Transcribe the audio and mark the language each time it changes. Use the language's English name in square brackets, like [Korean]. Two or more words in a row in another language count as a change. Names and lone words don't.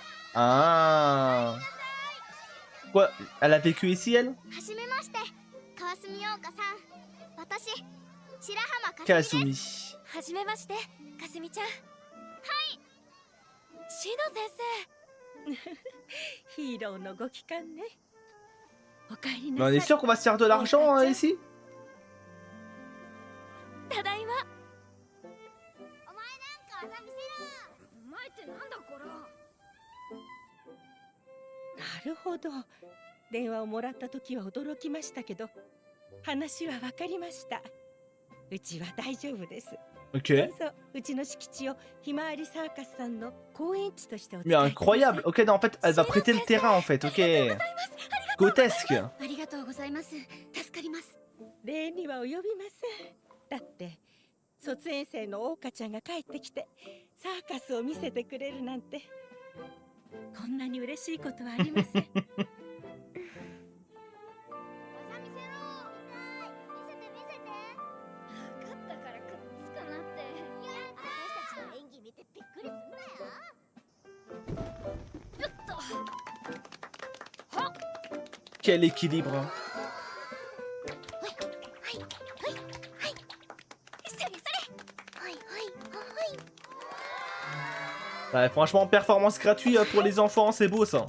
[French] Ah. Quoi? Elle a vécu ici, elle? [Japanese] はじめまして、川澄陽香さん。私、白浜かすみです。 Kasumi. はじめまして、かすみちゃん。はい。シノ先生。ヒーローのご帰還ね。おかえり [French] Mais [Japanese] な [French] on [Japanese] さ [French] est [Japanese] い。 [French] sûr qu'on va se faire de l'argent ici? [Japanese] ただいま。お前なんか技見せろ。お前ってなんだこら。なるほど。電話をもらった時は驚きましたけど、話は分かりました。うちは大丈夫です。 [French] Ok. [Japanese] どうぞ、うちの敷地をひまわりサーカスさんの公演地としてお使 [French] Mais [Japanese] いください。 [French] incroyable. Ok, non, en fait, elle va prêter le terrain, en fait. Ok. Grotesque. [Japanese] ありがとうございます。助かります。礼には及びません。だって卒園生の桜花ちゃんが帰ってきてサーカスを見せてくれるなんて、こんなに嬉しいことはありません。技見せろ。見せて見せて。勝ったからくっつかなって。私たちの演技見てびっくりすんなよ。よっと。 [French] Quel équilibre. Ouais, franchement, performance gratuite pour les enfants, c'est beau ça.